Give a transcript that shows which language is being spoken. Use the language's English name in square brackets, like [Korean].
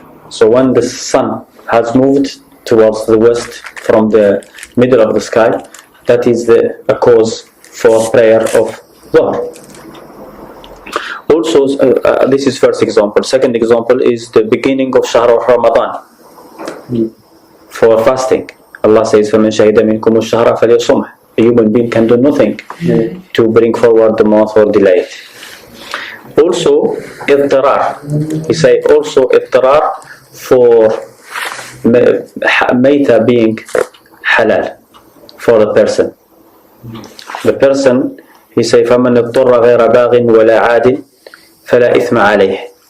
[English] So when the sun has moved towards the west from the middle of the sky, that is a cause for prayer of Dhuhr. Also, this is first example. Second example is the beginning of Shahr of Ramadan for fasting. Allah says, [Arabic] فَمَنْ شَهِدَ مِنْكُمُ الشَّهْرَ فَلْيَصُمْهُ. [English] A human being can do nothing to bring forward the month or delay it. Also, اضطرار. He say also اضطرار for mayta being halal for the person. The person, he say, [Arabic] فَمَنْ اضطر غَيْرَ بَاغٍ وَلَا عَادٍ فَلَا إِثْمَ عَلَيْهِ.